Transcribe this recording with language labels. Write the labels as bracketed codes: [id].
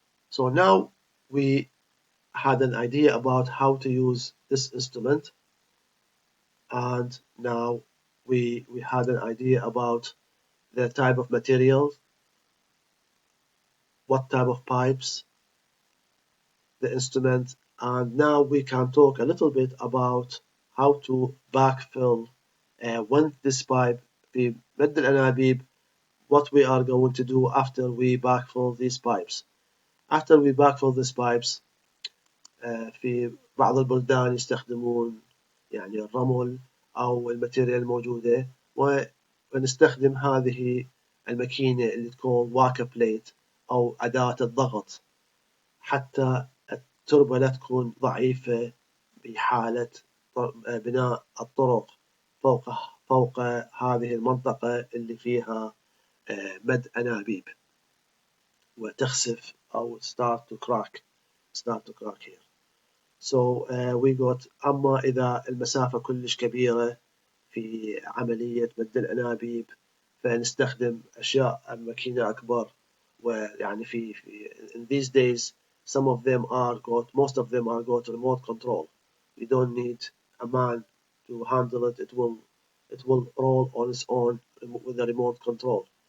[en] So now we had an idea about how to use this instrument, and now we had an idea about the type of materials, what type of pipes, the instrument, and now we can talk a little bit about how to backfill when this pipe [ar] في مد الانابيب, [en] what we are going to do after we backfill these pipes. After we backfill these pipes, [ar] في بعض البلدان يستخدمون يعني الرمل أو الماتيريال الموجودة، ونستخدم هذه الماكينة اللي تكون واكر بليت أو أداة الضغط حتى التربة لا تكون ضعيفة بحالة بناء الطرق فوق هذه المنطقة اللي فيها مد أنابيب وتخسف أو [en] start to crack here. So we got [ar] أما إذا المسافة كلش كبيرة في عملية مد الأنابيب فنستخدم أشياء ماكينة أكبر، ويعني في [en] in these days most of them are got remote control. You don't need a man to handle it. It will roll on its own with a remote control.